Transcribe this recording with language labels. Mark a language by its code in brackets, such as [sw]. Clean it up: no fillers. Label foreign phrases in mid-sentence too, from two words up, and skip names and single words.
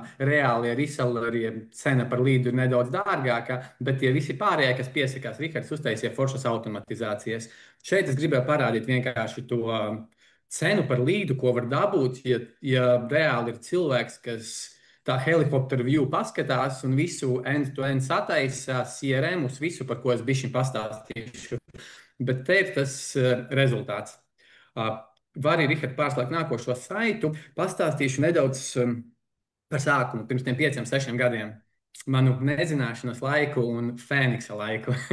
[lv] Reāli ar reselleriem cena par līdu ir nedaudz dārgāka, bet tie visi pārējie, kas piesakās, Rihards uztaisīja foršas automatizācijas. Šeit es gribēju parādīt vienkārši to cenu par līdu, ko var dabūt, ja reāli ir cilvēks, kas tā helikopteru view paskatās un visu end-to-end sataisa CRM uz visu, par ko es bišķiņ pastāstīšu. Bet te ir tas rezultāts. Var arī, Rihard, pārslēgt nākošo saitu. Pastāstīšu nedaudz par sākumu pirms tiem 5-6 gadiem. Manu nezināšanas laiku un Fēniksa laiku.